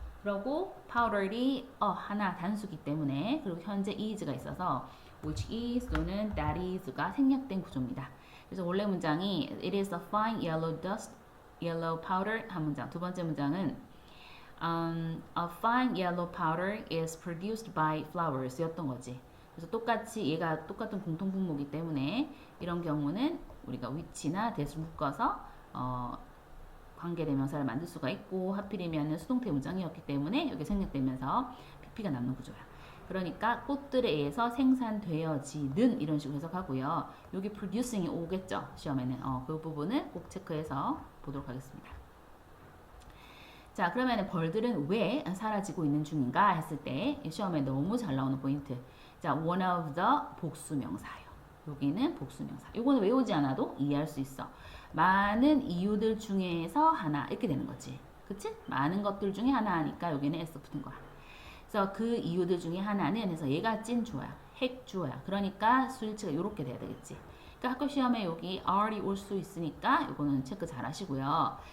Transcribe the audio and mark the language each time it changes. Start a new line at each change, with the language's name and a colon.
Korean: 그리고 powder이 하나 단수기 때문에 그리고 현재 is가 있어서
English: which is
Korean: 또는
English: that is
Korean: 가 생략된 구조입니다. 그래서 원래 문장이
English: it is a fine yellow powder
Korean: 한 문장. 두 번째 문장은
English: a fine yellow powder is produced by flowers
Korean: 였던 거지. 그래서 똑같이 얘가 똑같은 공통 분모이기 때문에 이런 경우는 우리가 which나 that을 묶어서 관계대명사를 만들 수가 있고 하필이면 수동태 문장이었기 때문에 여기 생략되면서 PP가 남는 구조야. 그러니까 꽃들에 의해서 생산되어지는 이런 식으로 해석하고요. 여기 producing이 오겠죠. 시험에는 그 부분은 꼭 체크해서 보도록 하겠습니다. 자, 그러면 벌들은 왜 사라지고 있는 중인가 했을 때 시험에 너무 잘 나오는 포인트. 자,
English: one of the
Korean: 복수명사예요. 여기는 복수명사. 이거는 외우지 않아도 이해할 수 있어. 많은 이유들 중에서 하나 이렇게 되는 거지. 그치? 많은 것들 중에 하나 하니까 여기는 S 붙은 거야. 그래서 그 이유들 중에 하나는 해서 얘가 찐 주어야. 핵 주어야. 그러니까 수일치가 이렇게 돼야 되겠지. 그러니까 학교 시험에 여기 R이 올 수 있으니까 이거는 체크 잘 하시고요.